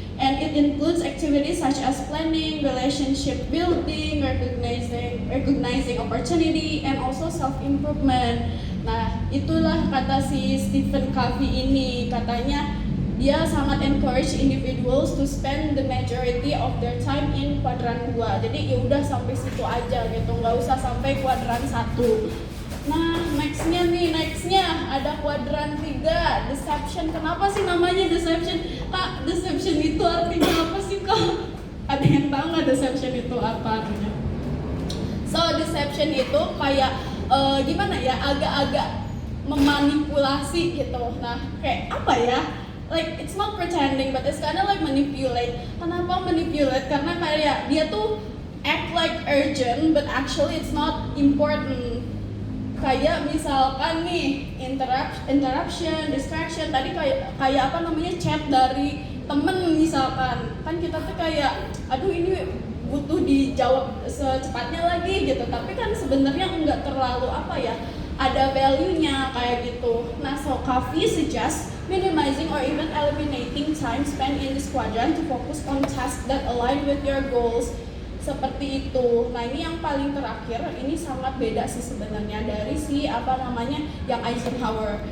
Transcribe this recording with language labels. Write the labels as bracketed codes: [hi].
[en] And it includes activities such as planning, relationship building, recognizing opportunity, and also self-improvement. [id] Nah, itulah kata si Stephen Covey ini. Katanya dia sangat encourage individuals to spend the majority of their time in kuadran 2. Jadi ya udah sampai situ aja gitu, nggak usah sampai kuadran 1. Nah, nextnya ada kuadran 3, deception. Kenapa sih namanya deception? Kak, deception itu artinya apa sih kak? Ada yang tahu nggak deception itu apa artinya? So, deception itu kayak agak-agak memanipulasi gitu. Nah, kayak apa ya? [en] like it's not pretending but it's kind of like manipulate. Kenapa manipulate? [id] Karena kayak dia tuh [en] act like urgent but actually it's not important. [id] Kayak misalkan nih interruption, distraction. Tadi kayak apa namanya, chat dari temen misalkan, kan kita tuh kayak aduh ini butuh dijawab secepatnya lagi gitu, tapi kan sebenarnya nggak terlalu apa ya, ada value-nya kayak gitu. [en] Nah, so Coffee suggests minimizing or even eliminating time spent in this quadrant to focus on tasks that align with your goals. [id] Seperti itu. Nah, ini yang paling terakhir, ini sangat beda sih sebenarnya dari si apa namanya yang Eisenhower.